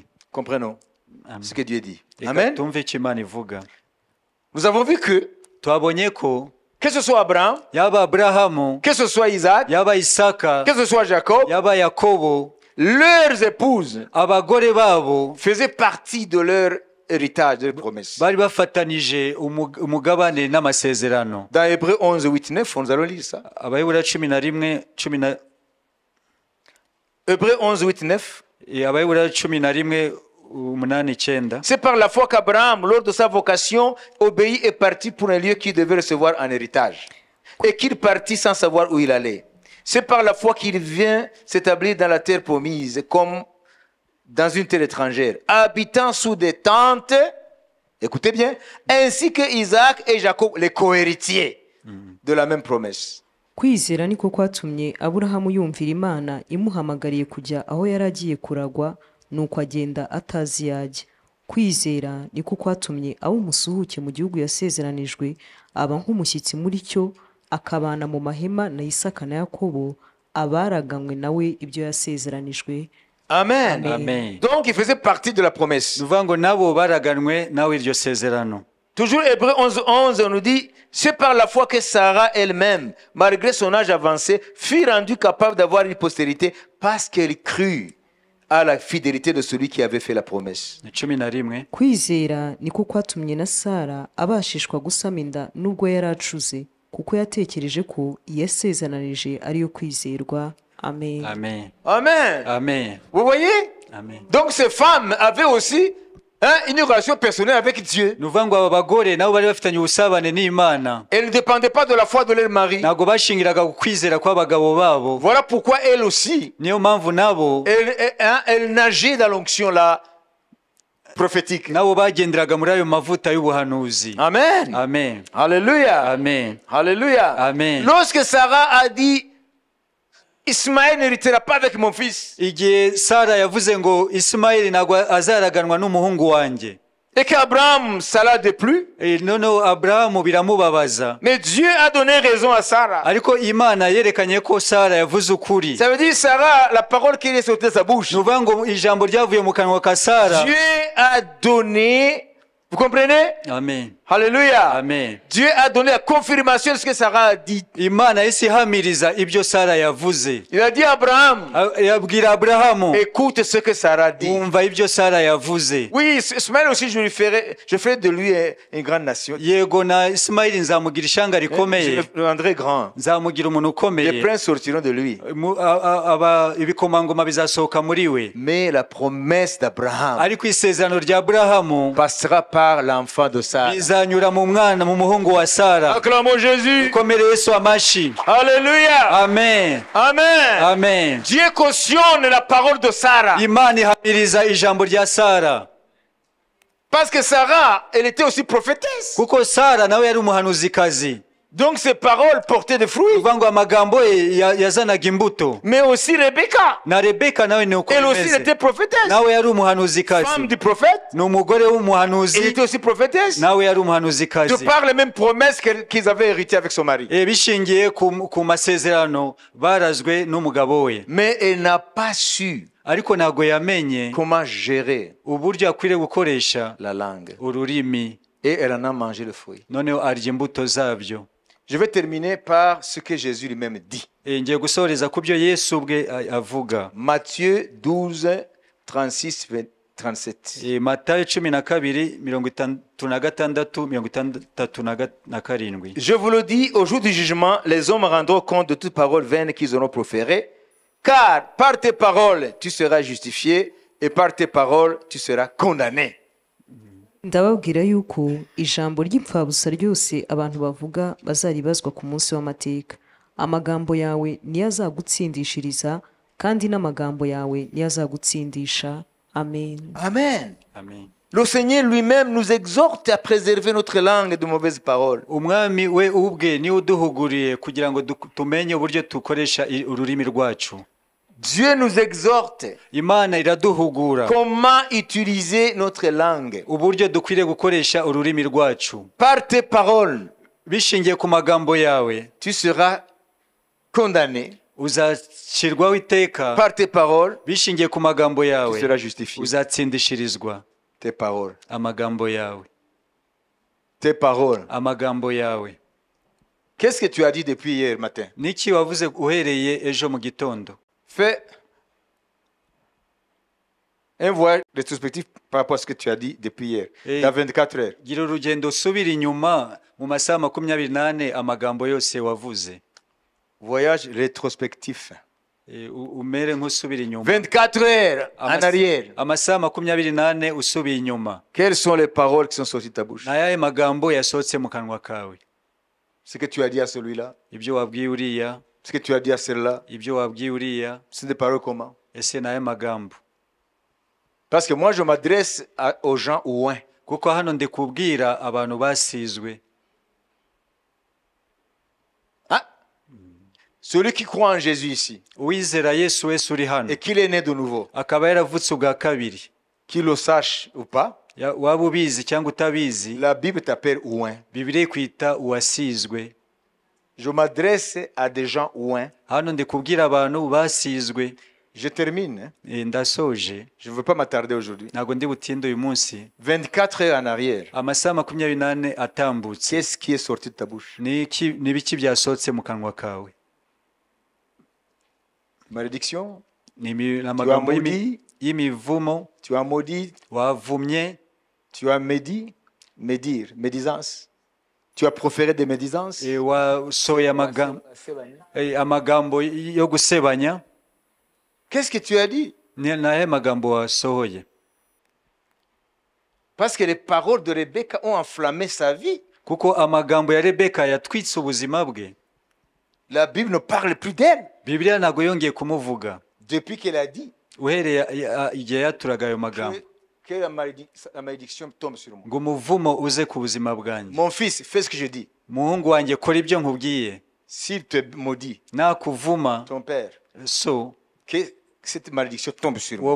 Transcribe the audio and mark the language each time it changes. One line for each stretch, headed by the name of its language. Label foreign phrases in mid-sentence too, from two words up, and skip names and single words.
French: Comprenons Amen. ce que Dieu dit.
Kinyarwanda: Reka Amen. tumve icyo Imana ivuga.
French: Nous avons vu
Kinyarwanda: Twabonye ko
French: que ce soit Abraham,
Kinyarwanda: yaba Aburahamu,
French: que ce soit Isaac,
Kinyarwanda: yaba Isaka,
French: que ce soit Jacob,
Kinyarwanda: yaba Yakobo,
French: leurs épouses
Kinyarwanda: abagore babo
French: faisaient partie de leur héritage, de leur promesse.
Kinyarwanda: bari bafatanije umugabane n'amasezerano.
French: Dans Hébreux 11, 8, 9, nous allons lire ça.
Kinyarwanda: Abayobora 11
French: Hébreux 11, 8, 9.
Kinyarwanda: Abayobora 11 8 9.
French: C'est par la foi qu'Abraham, lors de sa vocation, obéit et partit pour un lieu qu'il devait recevoir en héritage. Et qu'il partit sans savoir où il allait. C'est par la foi qu'il vient s'établir dans la terre promise, comme dans une terre étrangère, habitant sous des tentes, écoutez bien, ainsi que Isaac et Jacob, les cohéritiers de la même promesse.
Kinyarwanda: kwizera niko kwatumye Aburahamu yumvira Imana imuhamagariye kujya aho yari agiye kuragwa, nuko agenda atazi yajya. Kwizera niko kwatumye aba umusuhuke mu gihugu yasezeranijwe, aba nk'umushyitsi muri cyo, akabana mu mahema na Isaka na Yakobo, abaraganywe nawe ibyo yasezeranijwe. Amen. Amen.
French: Donc il faisait partie de la promesse.
Kinyarwanda: Nuvuga ngo nabo baraganwe nawe iryo sezerano.
French: Toujours Hébreux 11, 11, on nous dit, c'est par la foi que Sarah elle-même, malgré son âge avancé, fut rendue capable d'avoir une postérité parce qu'elle crut à la fidélité de celui qui avait fait la promesse. 11.
Kinyarwanda: Kwizera niko kwatumye na Sara abashishwa gusama inda nubwo yari acuze, kuko yatekereje ko yasezananije ariyo kwizerwa. Amen. Amen. Amen. Amen.
French: Vous voyez? Amen. Donc ces femmes avaient aussi une relation personnelle avec Dieu.
Kinyarwanda: Nuvuga ngo aba bagore nabo bari bafitanye ubusabane n'Imana.
French: Elles ne dépendaient pas de la foi de leur mari.
Kinyarwanda: Ntabwo bashingiraga ku kwizera kw'abagabo babo.
French: Voilà pourquoi elles aussi,
Kinyarwanda: Niyo mpamvu nabo
French: elles nageaient dans l'onction là prophétique.
Kinyarwanda: nabo bagenderaga muri ayo mavuta y'ubuhanuzi. Amen. Amen. Alléluia. Amen. Alléluia. Amen.
French: Lorsque Sarah a dit, Ismaël n'héritera pas avec mon fils,
Kinyarwanda: Igihe Sara yavuze ngo Ismaili ntabwo azaraganwa n'umuhungu wanjye,
French: et qu'Abraham, ça l'a déplu,
Kinyarwanda: noneho Aburahamu biramubabaza,
French: mais Dieu a donné raison à Sarah.
Kinyarwanda: ariko Imana yerekanye ko Sara yavuze ukuri.
French: Ça veut dire, Sarah, la parole qui est sortie de sa bouche,
Kinyarwanda: Nuvuga ngo ijambo ryavuye mu kanwa ka Sara.
French: Dieu a donné, vous comprenez? Amen. Alléluia. Amen. Dieu a donné la confirmation de ce que Sarah a dit.
Kinyarwanda: Imana yahise ihamiriza ibyo Sara yavuze.
French: Il a dit à Abraham,
Kinyarwanda: Yabwira Aburahamu,
French: écoute ce que Sarah dit.
Kinyarwanda: umva ibyo Sara yavuze.
French: Oui, Ismaël aussi, je ferai de lui une grande nation.
Kinyarwanda: Yego na Ismaili nzamugira ishanga rikomeye,
French: Je le rendrai grand.
Kinyarwanda: nzamugira umuntu
French: Les
Kinyarwanda: ukomeye,
French: princes sortiront de lui.
Kinyarwanda: ibikomangoma bizasohoka muri we.
French: Mais la promesse d'Abraham
Kinyarwanda: Ariko isezerano rya Aburahamu
French: passera par l'enfant de Sarah.
Kinyarwanda: bizanyura mu mwana, mu muhungu wa Sara.
French: Acclamons Jésus.
Kinyarwanda: Komere Yesu amashi. Alléluia. Amen. Amen. Amen.
French: Dieu cautionne la parole de Sarah.
Kinyarwanda: Imana ihamiriza ijambo rya Sara,
French: Parce que Sarah, elle était aussi prophétesse.
Kinyarwanda: kuko Sara nawe yari umuhanuzikazi.
French: Donc ces paroles portaient des fruits.
Kinyarwanda: uvuga ngo amagambo ye yazanaga imbuto.
French: Mais aussi Rebecca.
Kinyarwanda: Na Rebeka nawe ni uko
French: Elle aussi
Kinyarwanda: bimeze.
French: était prophétesse.
Kinyarwanda: Nawe yari umuhanuzikazi.
French: Femme du prophète.
Kinyarwanda: Ni umugore
French: Elle
Kinyarwanda: w'umuhanuzi.
French: était aussi prophétesse.
Kinyarwanda: Nawe yari
French: De
Kinyarwanda: umuhanuzikazi.
French: par les mêmes promesses qu'ils avaient héritées avec son mari.
Kinyarwanda: Bishingiye ku masezerano barazwe n'umugabo we.
French: Mais elle n'a pas su
Kinyarwanda: Ariko ntago yamenye
French: comment gérer
Kinyarwanda: uburyo akwiriye gukoresha
French: la langue.
Kinyarwanda: ururimi.
French: Et elle en a mangé le fruit.
Kinyarwanda: Noneho arya imbuto zabyo.
French: Je vais terminer par ce que Jésus lui-même dit.
Kinyarwanda: Ngiye gusoreza ku byo Yesu ubwe avuga.
French: Matthieu 12, 36, 37.
Kinyarwanda: Matayo 12, 36, 67.
French: Je vous le dis, au jour du jugement, les hommes rendront compte de toute parole vaine qu'ils auront proférée, car par tes paroles, tu seras justifié, et par tes paroles, tu seras condamné.
Kinyarwanda: ndababwira yuko ijambo ry'ipfabusa ryose abantu bavuga bazaribazwa ku munsi w'amateka. Amagambo yawe niyo azagutsindishiriza, kandi n'amagambo yawe niyo azagutsindisha. Amen. Amen. Amen.
French: Le Seigneur lui-même nous exhorte à préserver notre langue de mauvaises paroles.
Kinyarwanda: Umwami we ubwe ni uduhuguriye kugira ngo tumenye uburyo tukoresha ururimi rwacu.
French: Dieu nous exhorte
Kinyarwanda: Imana iraduhugura
French: comment utiliser notre langue.
Kinyarwanda: uburyo dukwiriye gukoresha ururimi rwacu.
French: Par tes paroles,
Kinyarwanda: Bishingiye ku magambo yawe
French: tu seras condamné.
Kinyarwanda: uzacirwaho iteka.
French: Par tes paroles,
Kinyarwanda: Bishingiye ku magambo
French: tu
Kinyarwanda: yawe
French: seras justifié.
Kinyarwanda: uzatsindishirizwa.
French: Tes paroles.
Kinyarwanda: Amagambo yawe.
French: Tes paroles.
Kinyarwanda: Amagambo yawe.
French: Qu'est-ce que tu as dit depuis hier matin?
Kinyarwanda: Niki wavuze uhereye ejo mu gitondo?
French: Fais un voyage rétrospectif par rapport à ce que tu as dit depuis hier, dans 24 heures.
Kinyarwanda: Gira urugendo usubira inyuma mu masaha 24 amagambo yose wavuze.
French: Voyage rétrospectif.
Kinyarwanda: Umere nk'usubira inyuma.
French: 24 heures en arrière.
Kinyarwanda: Amasaha 24 usubiye inyuma.
French: Quelles sont les paroles qui sont sorties de ta bouche?
Kinyarwanda: Nayahe magambo yasohotse mu kanwa kawe?
French: Ce que tu as dit à celui-là,
Kinyarwanda: Ibyo wabwiye uriya,
French: ce que tu as dit à celle-là,
Kinyarwanda: ibyo wabwiye uriya,
French: c'est des paroles comment?
Kinyarwanda: ese naye magambo?
French: Parce que moi je m'adresse aux gens ouins.
Kinyarwanda: Kuko hano ndikubwira abantu basizwe.
French: Celui qui croit en Jésus ici
Kinyarwanda: Uwizera Yesu wese uri hano
French: et qu'il est né de nouveau,
Kinyarwanda: akaba yaravutse ubwa kabiri,
French: qu'il le sache ou pas,
Kinyarwanda: waba ubizi cyangwa utabizi,
French: la Bible t'appelle ouin.
Kinyarwanda: Bibiliya ikwita uwasizwe.
French: Je m'adresse à des gens ouins.
Kinyarwanda: Hano ndikubwira abantu basizwe.
French: Je termine.
Kinyarwanda: Ndasoje.
French: Je ne veux pas m'attarder aujourd'hui.
Kinyarwanda: Ntago ndi butinde uyu munsi.
French: 24 heures en arrière.
Kinyarwanda: Amasaha 24 atambutse.
French: Qu'est-ce qui est sorti de ta bouche?
Kinyarwanda: Nibiki byasohotse mu kanwa kawe?
French: Malédiction.
Kinyarwanda: Amagambo y'imivumo.
French: Tu as maudit.
Kinyarwanda: Wavumye.
French: Tu as médit. Médire. Médisance. Tu as proféré des médisances.
Kinyarwanda: Wasohoye amagambo yo gusebanya.
French: Qu'est-ce que tu as dit?
Kinyarwanda: Nahe magambo wasohoye?
French: Parce que les paroles de Rebecca ont enflammé sa vie.
Kinyarwanda: Kuko amagambo ya Rebeka yatwitse ubuzima bwe.
French: La Bible ne parle plus d'elle.
Kinyarwanda: Bibiliya ntago yongeye kumuvuga.
French: Depuis qu'elle a dit.
Kinyarwanda: Uhereye igihe yaturaga ayo magambo.
French: Que la malédiction tombe sur moi.
Kinyarwanda: Ngo umuvumo uze ku buzima bwanjye.
French: Mon fils, fais ce que je dis.
Kinyarwanda: Muhungu wanjye kora ibyo nkubwiye.
French: S'il te maudit,
Kinyarwanda: nakuvuma,
French: ton père,
Kinyarwanda: so
French: que cette malédiction tombe sur moi.